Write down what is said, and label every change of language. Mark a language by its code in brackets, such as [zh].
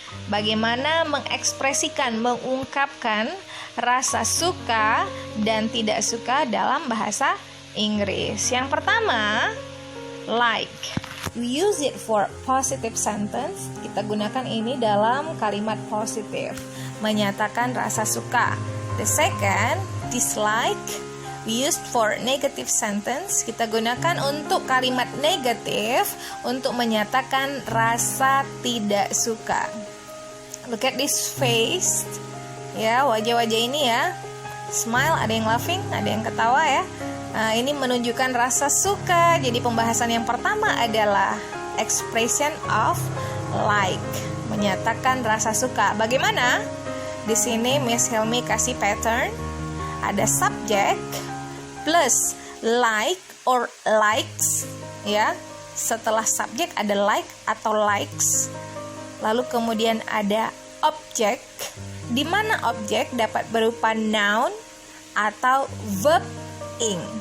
[id] Bagaimana mengekspresikan, mengungkapkan rasa suka dan tidak suka dalam bahasa Inggris. Yang pertama, like. [en] We use it for positive sentence. [id] Kita gunakan ini dalam kalimat positif, menyatakan rasa suka. [en] The second, dislike. We used for negative sentence. [id] Kita gunakan untuk kalimat negatif untuk menyatakan rasa tidak suka. [en] Look at this face. [id] Ya, wajah-wajah ini ya. Smile, ada yang laughing, ada yang ketawa ya. Nah, ini menunjukkan rasa suka. Jadi pembahasan yang pertama adalah expression of like, menyatakan rasa suka. Bagaimana? Di sini Miss Helmi kasih pattern. Ada subject plus like or likes ya. Setelah subject ada like atau likes. Lalu kemudian ada object, di mana objek dapat berupa noun atau verb ing.